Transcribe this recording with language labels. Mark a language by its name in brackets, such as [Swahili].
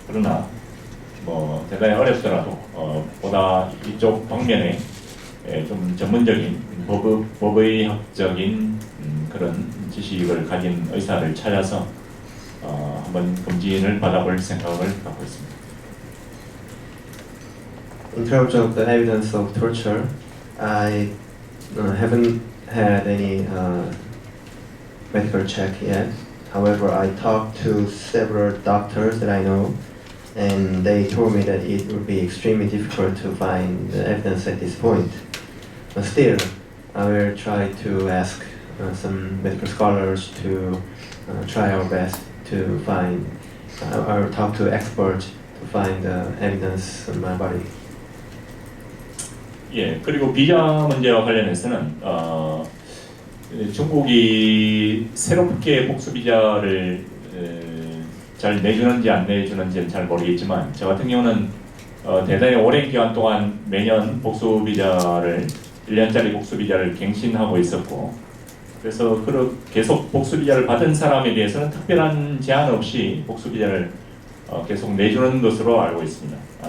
[Korean] 그러나 뭐 대단히 어렵더라도 보다 이쪽 방면에 좀 전문적인 법의학적인 그런 지식을 가진 의사를 찾아서 한번 검진을 받아볼 생각을 갖고 있습니다. [English] In terms of the evidence of torture, I haven't had any medical check yet. However, I talked to several doctors that I know, and they told me that it would be extremely difficult to find the evidence at this point. But still, I will try to ask some medical scholars to try our best to find, or talk to experts to find evidence on my body. [Korean] 예, 그리고 비자 문제와 관련해서는 중국이 새롭게 복수 비자를 잘 내주는지 안 내주는지는 잘 모르겠지만, 저 같은 경우는 대단히 오랜 기간 동안 매년 복수 비자를 1년짜리 복수 비자를 갱신하고 있었고, 그래서 계속 복수 비자를 받은 사람에 대해서는 특별한 제한 없이 복수 비자를 계속 내주는 것으로 알고 있습니다.